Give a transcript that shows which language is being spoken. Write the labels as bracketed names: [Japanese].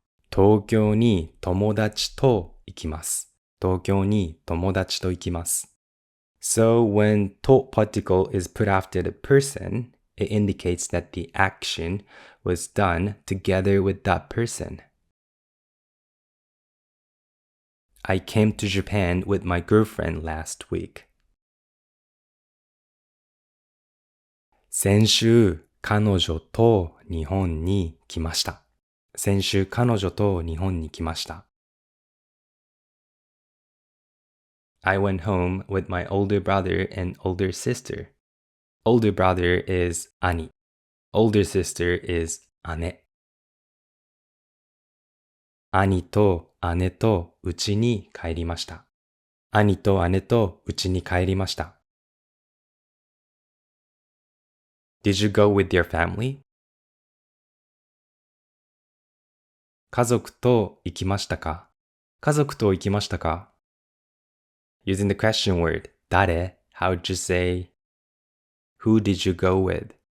[Japanese] 東京に友達と行きます。東京に友達と行きます。 [English] So when と particle is put after the person, it indicates that the action was done together with that person. I came to Japan with my girlfriend last week. [Japanese] 先週、彼女と日本に来ました。先週、彼女と日本に来ました。 [English] I went home with my older brother and older sister. Older brother is 兄.Older sister is 姉。 [Japanese] 兄と姉と家に帰りました。兄と姉と家に帰りました。 [English] Did you go with your family? [Japanese] 家族と行きましたか？家族と行きましたか？ [English] Using the question word 誰 how would you say who did you go with?